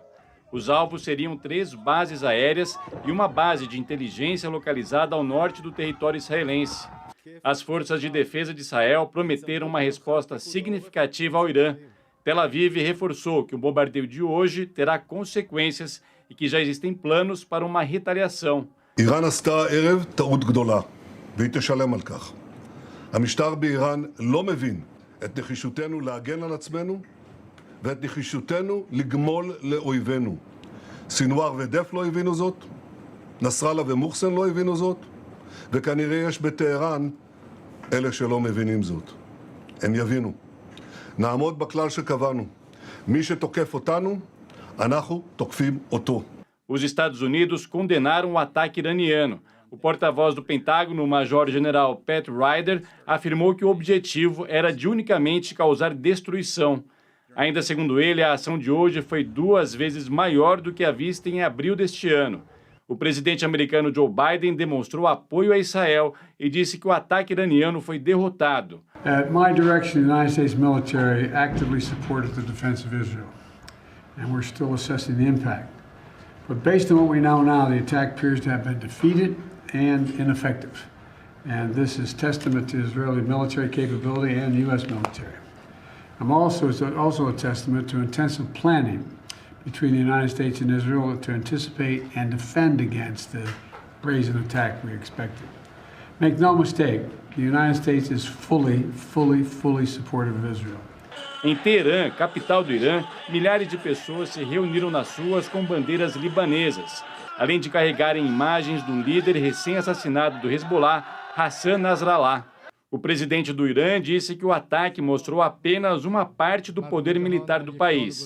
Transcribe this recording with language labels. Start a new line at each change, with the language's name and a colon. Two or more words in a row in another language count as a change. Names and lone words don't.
Portuguese: Os alvos seriam 3 bases aéreas e uma base de inteligência localizada ao norte do território israelense. As forças de defesa de Israel prometeram uma resposta significativa ao Irã. Tel Aviv reforçou que o bombardeio de hoje terá consequências e que já existem planos para uma retaliação.
Hebrew: איראן עשתה הערב טעות גדולה, והיא תשלם על כך. המשטר באיראן לא מבין את נחישותנו להגן על עצמנו ואת נחישותנו לגמול לאויבינו. סינואר ודף לא הבינו זאת, נסראללה ומוחסן לא הבינו זאת, וכנראה יש בטהרן אלה שלא מבינים זאת. הם יבינו. נעמוד בכלל שקבענו. מי שתוקף אותנו, אנחנו תוקפים אותו.
Portuguese: Os Estados Unidos condenaram o ataque iraniano. O porta-voz do Pentágono, o Major-General Pat Ryder, afirmou que o objetivo era de unicamente causar destruição. Ainda segundo ele, a ação de hoje foi 2 vezes maior do que a vista em abril deste ano. O presidente americano Joe Biden demonstrou apoio a Israel e disse que o ataque iraniano foi derrotado.
English: At my direction, the United States military actively supported the defense of Israel, and we're still assessing the impact. But based on what we know now, the attack appears to have been defeated and ineffective. And this is testament to Israeli military capability and U.S. military. Also a testament to intensive planning between the United States and Israel to anticipate and defend against the brazen attack we expected. Make no mistake, the United States is fully supportive of Israel.
Portuguese: Em Teherã, capital do Irã, milhares de pessoas se reuniram nas ruas com bandeiras libanesas, além de carregarem imagens do líder recém-assassinado do Hezbollah, Hassan Nasrallah. O presidente do Irã disse que o ataque mostrou apenas uma parte do poder militar do país.